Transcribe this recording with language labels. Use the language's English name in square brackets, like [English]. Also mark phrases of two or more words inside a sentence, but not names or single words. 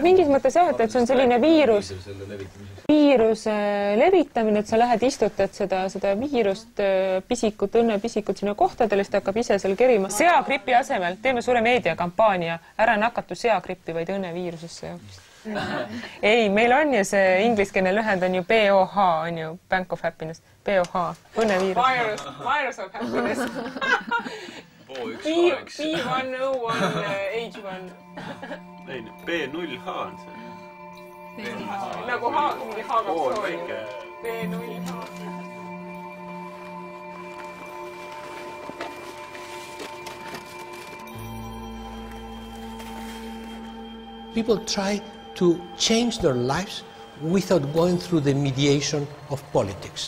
[Estonian] Mingis mõttes jah, et see on selline viiruse levitamine, et sa lähed istutad seda viirust, õnnepisikut sinna kohtadele, siis ta hakkab ise seal kerima. Seagripi asemel teeme suure meediakampaania, ära nakatu seagripi, vaid õnneviirusesse. Ei, meil on ju see ingliskeelne lühend on ju BOH, on ju Bank of Happiness. BOH, õnneviirus. Virus of Happiness. B101 H1. Ei, B0H on see. Nagu H2 B0H. [English] People try to change their lives without going through the mediation of politics.